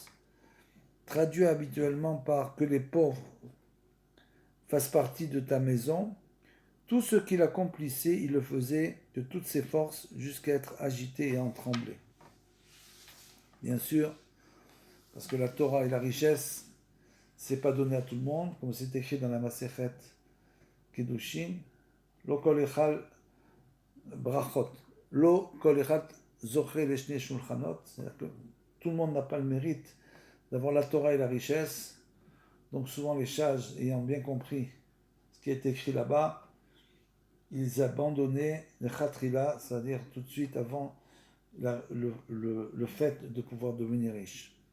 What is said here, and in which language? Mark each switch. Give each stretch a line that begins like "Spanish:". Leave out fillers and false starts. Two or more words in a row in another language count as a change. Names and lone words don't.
French: Traduit habituellement par que les pauvres fassent partie de ta maison, tout ce qu'il accomplissait, il le faisait de toutes ses forces jusqu'à être agité et en trembler. Bien sûr, parce que la Torah et la richesse, c'est pas donné à tout le monde, comme c'est écrit dans la Masechet Kedushin,
Hebrew: לא כל אחד ברכות לא כל אחד זוכה לשני שולחנות,
French: c'est-à-dire que tout le monde n'a pas le mérite d'avoir la Torah et la richesse, donc souvent les sages, ayant bien compris ce qui est écrit là-bas, ils abandonnaient le khatrila, c'est-à-dire tout de suite avant le fait de pouvoir devenir riche.